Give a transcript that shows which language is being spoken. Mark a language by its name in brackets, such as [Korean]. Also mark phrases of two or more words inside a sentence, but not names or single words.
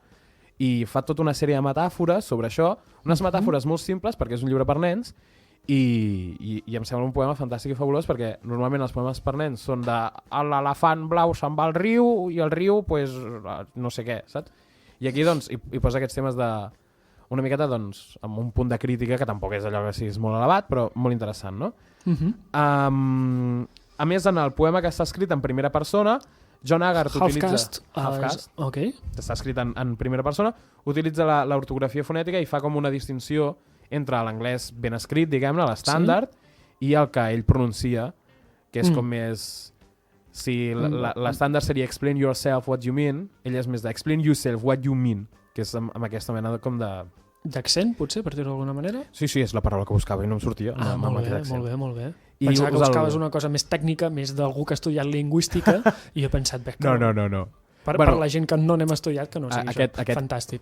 [Catalan] I fa tota una sèrie de metàfores sobre això, unes metàfores molt simples, perquè és un llibre per nens, i em sembla un poema fantàstic i fabulós, perquè normalment els poemes per nens són de l'elefant blau se'n va al riu, i el riu, pues, no sé què, saps? I aquí, doncs, hi posa aquests temes de... una miqueta, doncs, amb un punt de crítica que tampoc és allò que sigui molt elevat, però molt interessant, no? A més, en el poema que està escrit en primera persona, John Agarth utilitza... Half-Caste, ok. Està escrit en primera persona, utilitza l'ortografia fonètica i fa com una distinció entre l'anglès ben escrit, diguem-ne, l'estàndard, i el que ell pronuncia, que és com més... Si l'estàndard seria [English] explain yourself what you mean, [Catalan] ell és més de [English] explain yourself what you mean, [Catalan] que és amb aquesta mena com de... D'accent, potser, per dir-ho d'alguna manera? Sí, és la paraula que buscava i no em sortia. Molt bé. Pensava que buscaves una cosa més tècnica, més d'algú que ha estudiat lingüística, i he pensat, no. Per la gent que no n'hem estudiat, que no sigui això. Fantàstic.